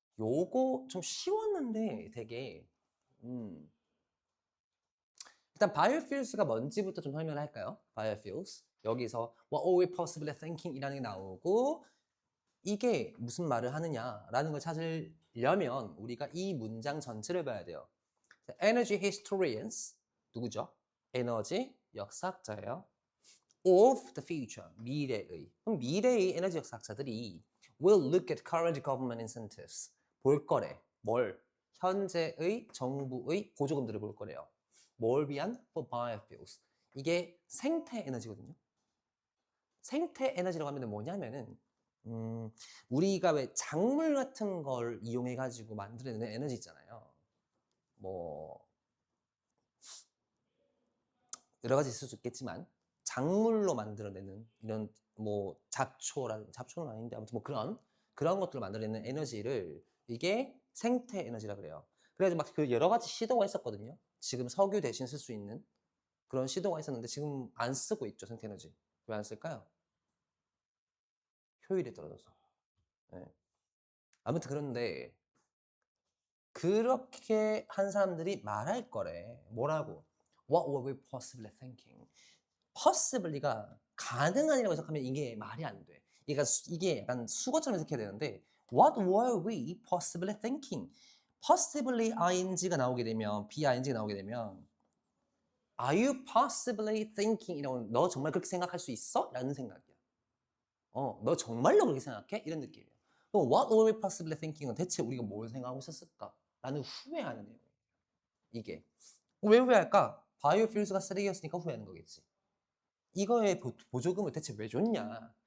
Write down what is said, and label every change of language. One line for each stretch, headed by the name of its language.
Korean: 요거 좀 쉬웠는데 되게 일단 biofuels가 뭔지부터 좀 설명을 할까요?
English: biofuels.
Korean: 여기서
English: what are we possibly thinking
Korean: 이라는 게 나오고 이게 무슨 말을 하느냐라는 걸 찾으려면 우리가 이 문장 전체를 봐야 돼요.
English: Energy historians
Korean: 누구죠? 에너지 역사학자예요.
English: Of the future
Korean: 미래의. 그럼 미래의 에너지 역사학자들이
English: will look at current government incentives
Korean: 볼 거래. 뭘? 현재의 정부의 보조금들을 볼 거래요. 뭘 위한?
English: For biofuels.
Korean: 이게 생태 에너지거든요. 생태 에너지라고 하면 뭐냐면은 우리가 왜 작물 같은 걸 이용해 가지고 만들어내는 에너지 있잖아요. 뭐 여러 가지 있을 수 있겠지만 작물로 만들어내는 이런 뭐 잡초는 아닌데 아무튼 뭐 그런 것들을 만들어내는 에너지를 이게 생태 에너지라 그래요. 그래가지고 막 그 여러 가지 시도가 있었거든요. 지금 석유 대신 쓸 수 있는 그런 시도가 있었는데 지금 안 쓰고 있죠, 생태 에너지. 왜 안 쓸까요? 효율이 떨어져서. 네. 아무튼 그런데 그렇게 한 사람들이 말할 거래. 뭐라고?
English: What were we possibly thinking?
Korean: possibly가 가능한이라고 해석하면 이게 말이 안 돼. 이게 약간 수거처럼 해석해야 되는데
English: What were we possibly thinking?
Korean: possibly ing가 나오게 되면 bing가 나오게 되면
English: Are you possibly thinking?
Korean: 이라고 너 정말 그렇게 생각할 수 있어? 라는 생각이야. 너 정말로 그렇게 생각해? 이런 느낌이야. 그럼
English: What were we possibly thinking
Korean: 은 대체 우리가 뭘 생각하고 있었을까? 라는 후회하는 내용이에요. 이게. 왜 후회할까? 바이오퓨일스가 쓰레기였으니까 후회하는 거겠지. 이거의 보조금을 대체 왜 줬냐?